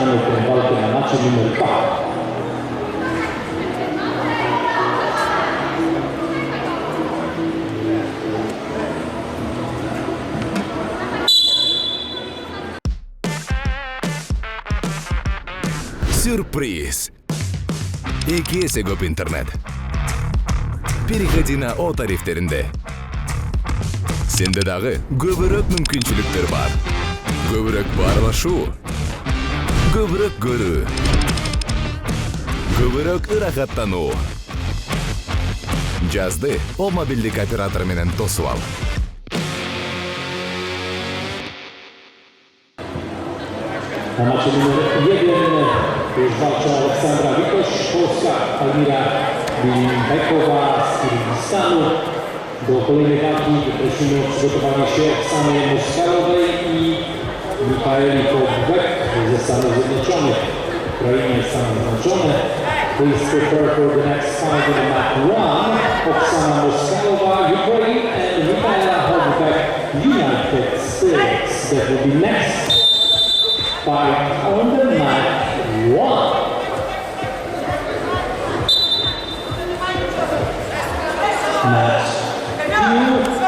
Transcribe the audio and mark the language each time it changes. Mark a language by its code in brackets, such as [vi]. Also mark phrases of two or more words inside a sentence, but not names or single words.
[pl] zaczynamy tę walkę na meczu numer 2. [ru] Сюрприз! [ky] Эки эсе көп интернет. [ru] Переходи на [ky] О тарифтеринде. Сенде дагы көбүрөөк мүмкүнчүлүктөр бар. Көбүрөөк баарлашуу, көбүрөөк көрүү, көбүрөөк ырахаттануу. Жазды О мобилдик оператор менен тосуп ал. [pl] Na meczu numer 1 już walczą Aleksandra Witoś, Polska, Almira Bilimbekowa z Kirgistanu. Do kolejnej walki prosimy o przygotowanie się Oksany Moskalowej i Michaeli Kowbek ze Stanów Zjednoczonych. Ukraina jest Stany Zjednoczone. [en] Please prepare for the next fight in the mat 1. Oksana Moskalowa, Ukraine, and Michaela Kowbek, United States. That will be next. Fight on the mat 1. Match 2.